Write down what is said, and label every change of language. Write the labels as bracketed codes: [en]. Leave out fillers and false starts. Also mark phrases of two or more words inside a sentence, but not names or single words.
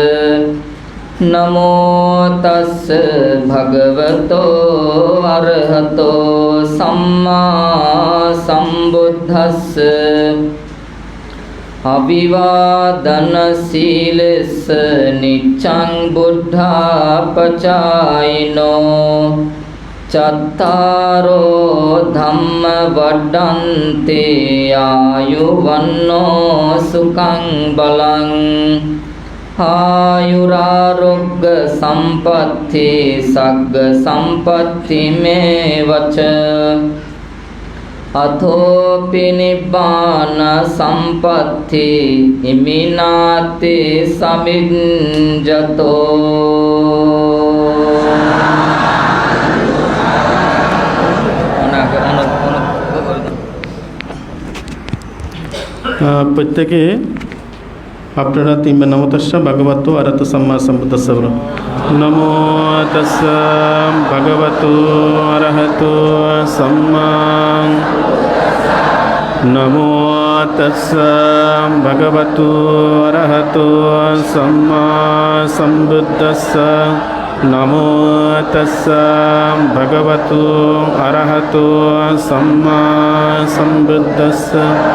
[pi] නමෝ තස්ස භගවතෝ අරහතෝ සම්මා සම්බුද්දස්ස අවිවාදන සීලස්ස නිච්ඡං බුද්ධාපචායිනෝ චත්තාරෝ ධම්ම වඩ්ඩන්ති ආයුවන්නෝ සුඛං බලං ආයුරාරෝග්‍ය සම්පatti සග්ග සම්පatti මේවච අතෝපි නිබ්බාන සම්පatti ඉමිනාති සමිඤ්ජතෝ. [bn] প্রত্যেকে আপনারা তিনবার [pi] নমো তাস্সা ভগবতো আরহাতো সাম্মা সাম্বুদ্দাস্সা [bn] বলো। [pi] নমো তাস্সা ভগবতো আরহাতো সাম্মা, নমো তাস্সা ভগবতো আরহাতো সাম্মা সাম্বুদ্দাস্সা, নমো তাস্সা ভগবতো আরহাতো সাম্মা সাম্বুদ্দাস্সা।